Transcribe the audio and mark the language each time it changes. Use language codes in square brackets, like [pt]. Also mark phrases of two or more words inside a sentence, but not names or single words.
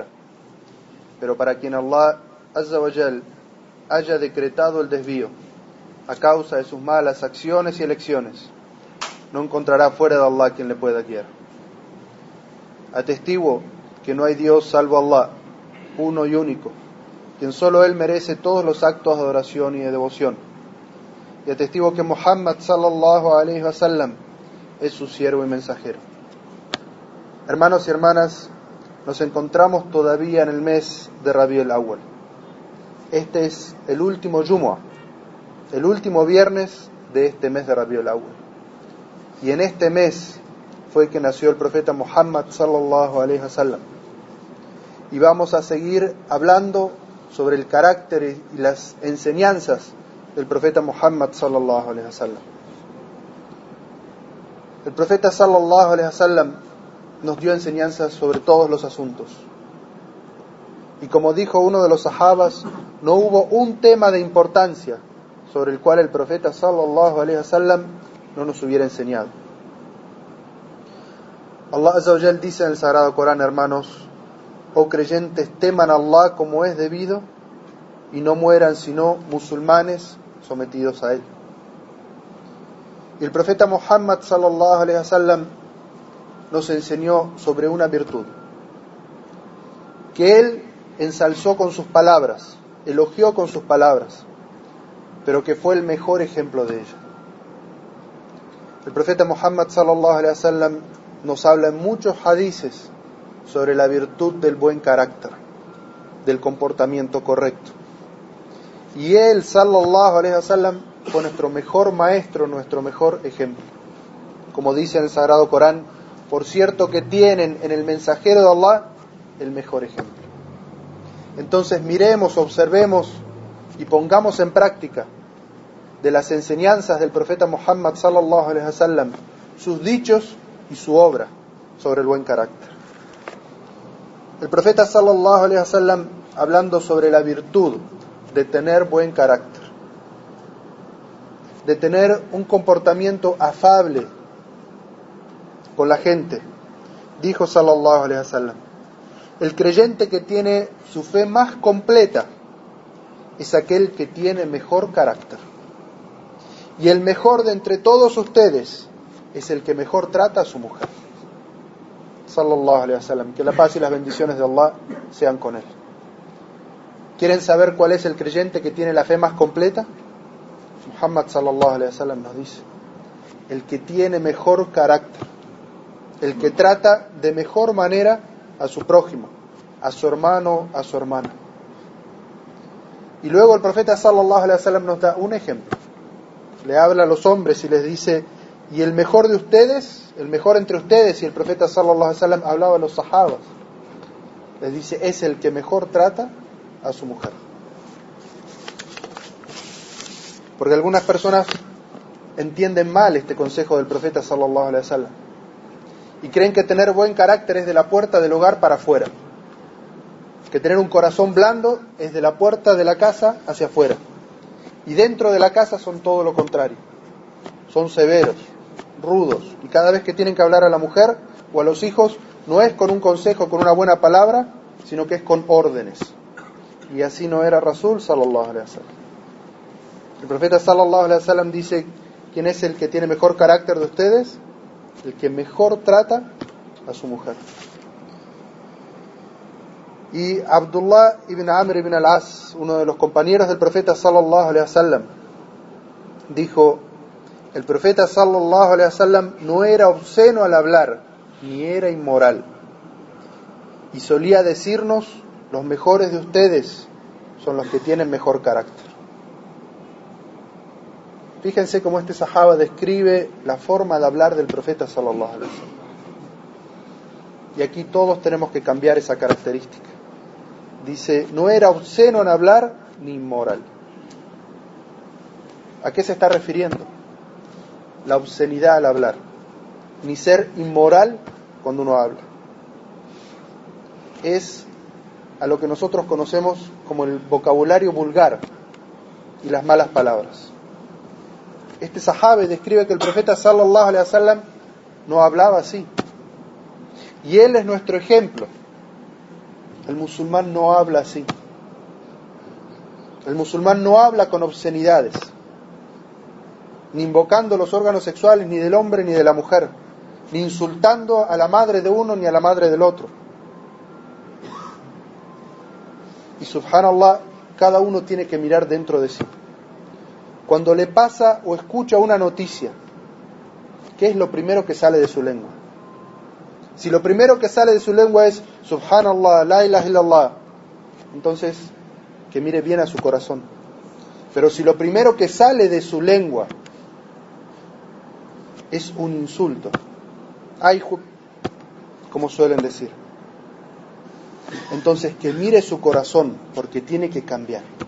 [es] Pero para quien [ar] الله عز وجل [es] haya decretado el desvío a causa de sus malas acciones y elecciones, no encontrará fuera de Allah quien le pueda guiar. Atestiguo que no hay Dios salvo Allah, uno y único, quien solo Él merece todos los actos de adoración y de devoción. Y atestigo que Muhammad [ar] صلى الله عليه وسلم [es] es su siervo y mensajero. Hermanos y hermanas, nos encontramos todavía en el mes de Rabiul Awwal. Este es el último Jumu'ah, el último viernes de este mes de Rabiul Awwal. Y en este mes fue que nació el profeta Muhammad [ar] صلى الله عليه وسلم. [es] Y vamos a seguir hablando sobre el carácter y las enseñanzas del profeta Muhammad [ar] صلى الله عليه وسلم. [es] El profeta [ar] صلى الله عليه وسلم [es] nos dio enseñanzas sobre todos los asuntos. Y como dijo uno de los sahabas, no hubo un tema de importancia sobre el cual el profeta [ar] صلى الله عليه وسلم [es] no nos hubiera enseñado. [ar] الله عز وجل [es] dice en el Sagrado Corán, hermanos: oh creyentes, teman a Allah como es debido y no mueran sino musulmanes sometidos a Él. Y el profeta Muhammad [ar] صلى الله عليه وسلم [es] nos enseñó sobre una virtud que Él ensalzó con sus palabras, elogió con sus palabras, pero que fue el mejor ejemplo de ella. El profeta Muhammad [ar] صلى الله عليه وسلم [es] nos habla en muchos hadices sobre la virtud del buen carácter, del comportamiento correcto. Y él, [ar] صلى الله عليه وسلم, [es] fue nuestro mejor maestro, nuestro mejor ejemplo. Como dice en el Sagrado Corán: por cierto que tienen en el mensajero de Allah el mejor ejemplo. Entonces miremos, observemos y pongamos en práctica de las enseñanzas del profeta Muhammad [ar] صلى الله عليه وسلم [es] sus dichos y su obra sobre el buen carácter. El profeta [ar] صلى الله عليه وسلم, [es] hablando sobre la virtud de tener buen carácter, de tener un comportamiento afable con la gente, dijo [ar] صلى الله عليه وسلم: [es] el creyente que tiene su fe más completa es aquel que tiene mejor carácter, y el mejor de entre todos ustedes es el que mejor trata a su mujer. [ar] صلى الله عليه وسلم, [es] que la paz y las bendiciones de Allah sean con él. ¿Quieren saber cuál es el creyente que tiene la fe más completa? Muhammad [ar] صلى الله عليه وسلم [es] nos dice: el que tiene mejor carácter, el que trata de mejor manera a su prójimo, a su hermano, a su hermana. Y luego el profeta [ar] صلى الله عليه وسلم [es] nos da un ejemplo. Le habla a los hombres y les dice: y el mejor de ustedes, el mejor entre ustedes, y el profeta [ar] صلى الله عليه وسلم [es] hablaba a los sahabas, les dice: es el que mejor trata a su mujer. Porque algunas personas entienden mal este consejo del profeta [ar] صلى الله عليه وسلم [es] y creen que tener buen carácter es de la puerta del hogar para afuera, que tener un corazón blando es de la puerta de la casa hacia afuera, y dentro de la casa son todo lo contrario, son severos, rudos, y cada vez que tienen que hablar a la mujer o a los hijos no es con un consejo, con una buena palabra, sino que es con órdenes. Y así no era [ar] رسول صلى الله عليه وسلم. [es] El profeta [ar] صلى الله عليه وسلم [es] dice: ¿quién es el que tiene mejor carácter de ustedes? El que mejor trata a su mujer. Y Abdullah ibn Amr ibn al-As, uno de los compañeros del profeta [ar] صلى الله عليه وسلم, [es] dijo: el profeta [ar] صلى الله عليه وسلم [es] no era obsceno al hablar, ni era inmoral, y solía decirnos: los mejores de ustedes son los que tienen mejor carácter. Fíjense cómo este sahaba describe la forma de hablar del profeta [ar] صلى الله عليه وسلم. [es] Y aquí todos tenemos que cambiar esa característica. Dice: no era obsceno en hablar ni inmoral. ¿A qué se está refiriendo? La obscenidad al hablar, ni ser inmoral cuando uno habla. Es a lo que nosotros conocemos como el vocabulario vulgar y las malas palabras. Este sahabe describe que el profeta [ar] صلى الله عليه وسلم [es] no hablaba así. Y él es nuestro ejemplo. El musulmán no habla así. El musulmán no habla con obscenidades, ni invocando los órganos sexuales ni del hombre ni de la mujer, ni insultando a la madre de uno ni a la madre del otro. Y subhanallah, cada uno tiene que mirar dentro de sí. Cuando le pasa o escucha una noticia, ¿qué es lo primero que sale de su lengua? Si lo primero que sale de su lengua es [ar] سبحان الله، لا إله إلا الله, [es] entonces que mire bien a su corazón. Pero si lo primero que sale de su lengua es un insulto, ay, como suelen decir, entonces que mire su corazón, porque tiene que cambiar.